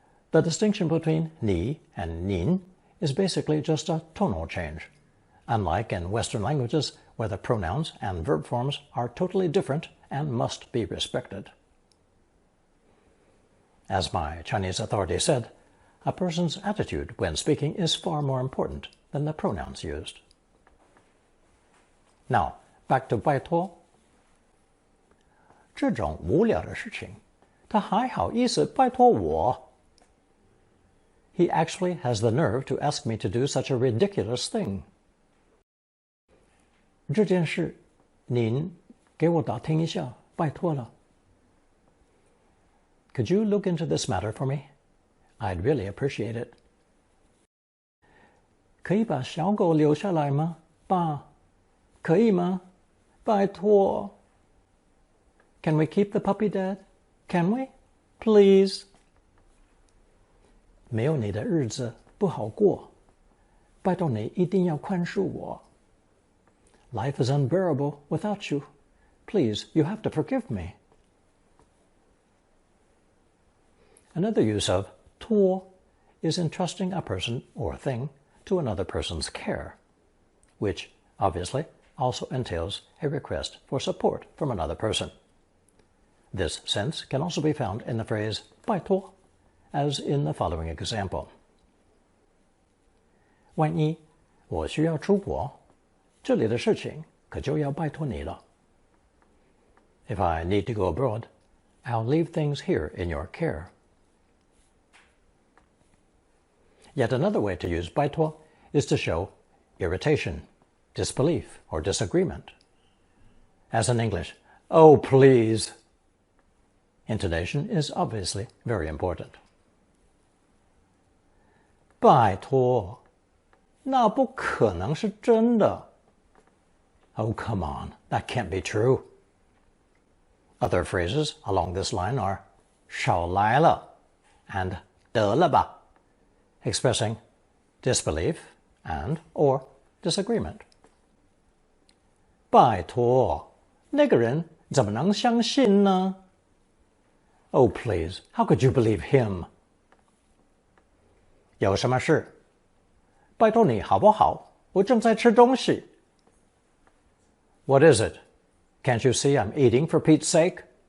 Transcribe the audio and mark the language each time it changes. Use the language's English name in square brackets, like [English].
[English] The distinction between ni and nin is basically just a tonal change, unlike in Western languages where the pronouns and verb forms are totally different and must be respected. As my Chinese authority said, a person's attitude when speaking is far more important than the pronouns used. Now, back to 拜托。 [Chinese] 这种无聊的事情，他还好意思拜托我。 [English] He actually has the nerve to ask me to do such a ridiculous thing. [Chinese] 这件事，您给我打听一下，拜托了。 [English] Could you look into this matter for me? I'd really appreciate it. [Chinese] 可以把小狗留下来吗，爸？可以吗？拜托。 [English] Can we keep the puppy, Dad? Can we? Please. [Chinese] 没有你的日子不好过，拜托你一定要宽恕我。 [English] Life is unbearable without you. Please, you have to forgive me. Another use of 托 is entrusting a person or thing to another person's care, which obviously also entails a request for support from another person. This sense can also be found in the phrase 拜托, as in the following example. [Chinese] 万一我需要出国，这里的事情可就要拜托你了。 [English] If I need to go abroad, I'll leave things here in your care. Yet another way to use 拜托 is to show irritation, disbelief, or disagreement. As in English, oh please. Intonation is obviously very important. [Chinese] 拜托，那不可能是真的。 [English] Oh, come on, that can't be true. Other phrases along this line are 少来了 and 得了吧, expressing disbelief and or disagreement. [Chinese] 拜托，那个人怎么能相信呢？ [English] Oh, please, how could you believe him? [Chinese] 有什么事？拜托你好不好？我正在吃东西。 [English] What is it? Can't you see I'm eating for Pete's sake?